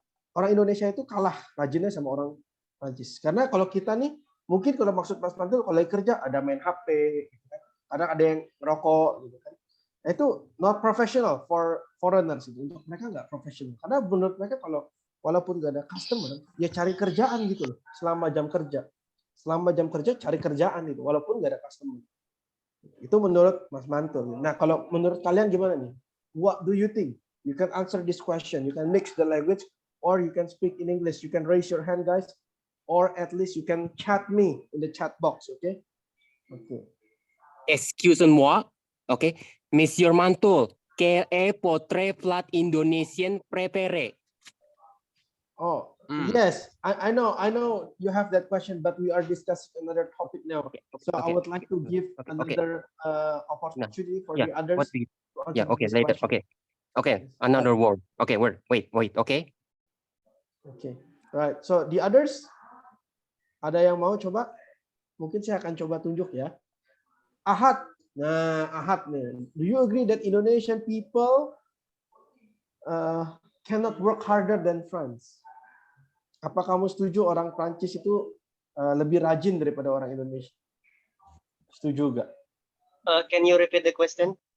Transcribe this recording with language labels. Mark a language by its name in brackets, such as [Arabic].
[Indonesian] Orang Indonesia itu kalah rajinnya sama orang Prancis. Karena kalau kita nih, mungkin kalau maksud Mas Mantul, kalau kerja ada main HP, gitu kan. Kadang ada yang ngerokok, gitu kan. Nah, itu [English] not professional for foreigners. [Indonesian] Gitu. Untuk mereka nggak professional. Karena menurut mereka kalau walaupun nggak ada customer, ya cari kerjaan gitu loh. Selama jam kerja cari kerjaan gitu, walaupun nggak ada customer. Itu menurut Mas Mantul. Nah, kalau menurut kalian gimana nih? [English] What do you think? You can answer this question. You can mix the language, or you can speak in English. You can raise your hand, guys. Or at least you can chat me in the chat box, okay? Okay. [French] Excusez-moi, okay? Monsieur Mantul, quel est votre plat indonésien préféré? Oh, [English] Yes, I know you have that question, but we are discussing another topic now. So I would like to give another opportunity for the others. Okay, later. Okay, another word. Okay, wait. Okay. Okay, right. So the others, [Indonesian] ada yang mau coba? Mungkin saya akan coba tunjuk ya. Ahad. Nah, Ahad nih. [English] Do you agree that Indonesian people cannot work harder than France? [Indonesian] Apa kamu setuju orang Prancis itu lebih rajin daripada orang Indonesia? Setuju gak? [English] Can you repeat the question?